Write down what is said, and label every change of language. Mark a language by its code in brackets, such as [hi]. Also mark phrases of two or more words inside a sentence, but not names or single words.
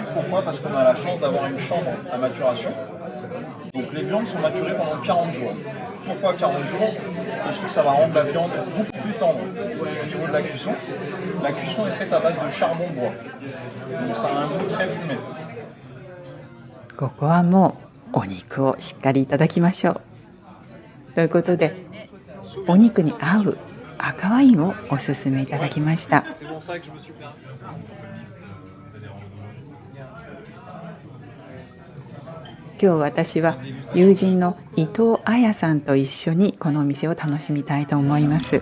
[fr] Pourquoi? Parce qu'on a la chance d'avoir une chambre à maturation. Donc les viandes sont maturées pendant 40 jours. Pourquoi 40 jours? Parce que ça va rendre la viande beaucoup plus tendre au niveau de la cuisson. La cuisson est faite à base de charbon bois. Donc ça a un goût très fumé. [ja] ここはもうお肉をしっかりいただきましょう。ということで、お肉に合う赤ワインをおすすめいただきました。今日私は友人の伊藤彩さんと一緒にこのお店を楽しみたいと思います。